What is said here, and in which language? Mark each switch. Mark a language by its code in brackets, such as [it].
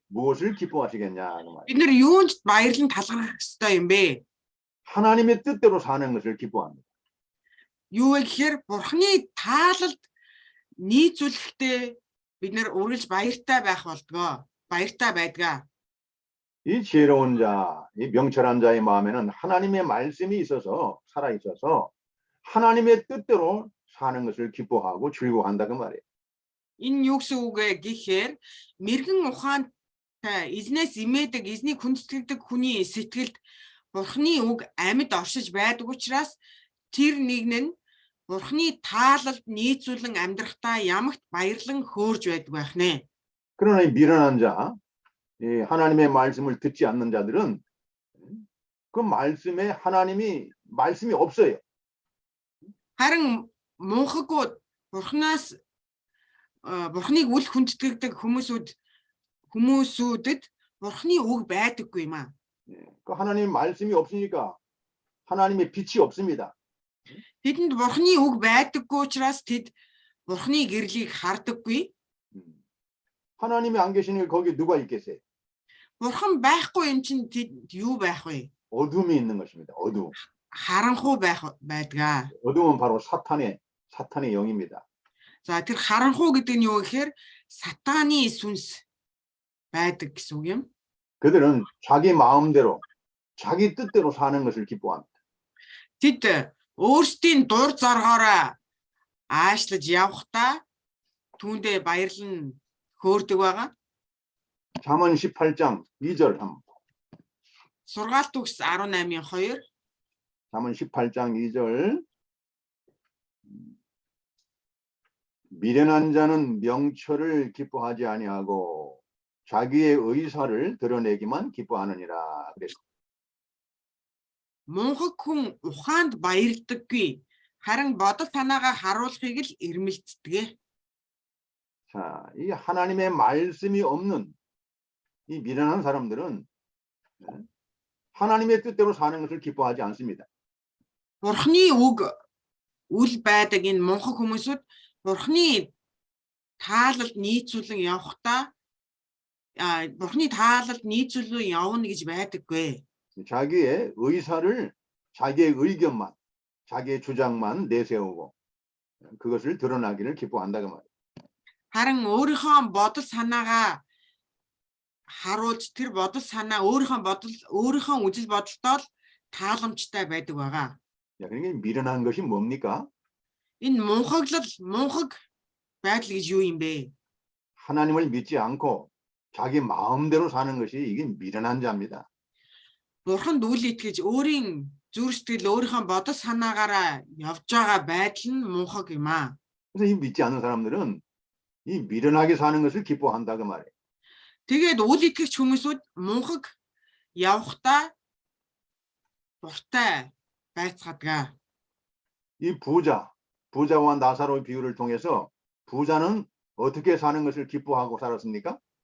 [ko] 무엇을 기뻐하시겠냐 그 말이에요. [mn] бид нэр юунд баярлан талархах ёстой юм бэ? [ko] 하나님의 뜻대로 사는 것을 기뻐합니다. [mn] Юу вэ гэхээр бурхны таалалд нийцүүлэхдээ бид нэр үргэлж баяртай байх болдгоо. баяртай байдгаа. [ko] 이 지혜로운 자, 이 명철한 자의 마음에는 하나님의 말씀이 있어서 살아 있어서 하나님의 뜻대로 사는 것을 기뻐하고 즐거워한다 그 말이에요. [mn] Энэ юу гэсэн үг вэ гэхээр мэрэгэн ухаантай эзнээс имээдэг, эзнийг хүндэтгдэг хүний сэтгэлд бурхны үг амьд оршиж байдаг учраас тэр нэгэн нь бурхны таалалд нийцүүлэн амьдрахтаа ямагт баярлан хөөрж байдаг байх нэ. [ko] 그러나 이 미련한 자, 이 하나님의 말씀을 듣지 않는 자들은 그 말씀에 말씀이 없어요. [mn] Харин мунхагууд бурхныг үл хүндэтгдэг хүмүүсүүдэд бурхны үг байдаггүй юм аа. [ko] 그 하나님 말씀이 없으니까 하나님의 빛이 없습니다. [mn] Тэдэнд бурхны үг байдаггүй учраас тэд бурхны гэрлийг хардаггүй. [ko] 하나님이 안 계시니까 거기 누가 있겠어요? [mn] Бурхан байхгүй юм чинь тэд юу байх вэ? [ko] 어둠이 있는 것입니다. 어둠. [mn] Харанхуй байдгаа. [ko] 어둠은 바로 사탄의 영입니다. [mn] За тэр харанхуй гэдэг нь юу гэхээр сатааны сүнс байдаг гэсэн үг юм. [ko] 그들은 자기 마음대로, 자기 뜻대로 사는 것을 기뻐합니다. [mn] Тэд өөрсдийн дур зоргоороо аашлаж явахдаа түүндээ баярлан хөөрдөг байгаа. [ko] 잠언 18장 2절 한번. [mn] Сургаалт үгс 18:2. [ko] 잠언 18장 2절. 미련한 자는 명철을 기뻐하지 아니하고 자기의 의사를 드러내기만 기뻐하느니라. 그랬습니다. [mn] Мунхаг хүн ухаанд баярлдаггүй. Харин бодол санаагаа харуулахыг л эрмэлздэг. [ko] 자, 이 하나님의 말씀이 없는 이 미련한 사람들은 하나님의 뜻대로 사는 것을 기뻐하지 않습니다. [mn] Бурхны үг үл байдаг энэ мунхаг хүмүүсүүд бурхны таалалд нийцүүлэн явахдаа бурхны таалалд нийцүүлэн явна гэж байдаггүй. [ko] 자기의 의사를, 자기의 의견만, 자기의 주장만 내세우고 그것을 드러나기를 기뻐한다 그 말이에요. [mn] Харин өөрийнхөө бодол санаагаа харуулж тэр бодол санаа өөрийнхөө үзэл бодолтой л тааламжтай байдаг байгаа. [ko] 야, 그러니까 미련한 것이 뭡니까? [mn] Энэ мунхаг байдал гэж юу юм бэ? [ko] 하나님을 믿지 않고 자기 마음대로 사는 것이 이게 미련한 자입니다. [mn] Бурханд үл итгэж өөрийн зүрх сэтгэл өөрийнхөө бодол санаагаараа явж байгаа байдал нь мунхаг юм аа. [ko] 그래서 이 믿지 않는 사람들은 이 미련하게 사는 것을 기뻐한다 그 말이에요. [mn] Тэгээд үл итгэгч хүмүүсүүд мунхаг явахдаа дуртай байцгадаг. [ko] 이 부자와 나사로의 비유를 통해서 부자는 어떻게 사는 것을 기뻐하고 살았습니까?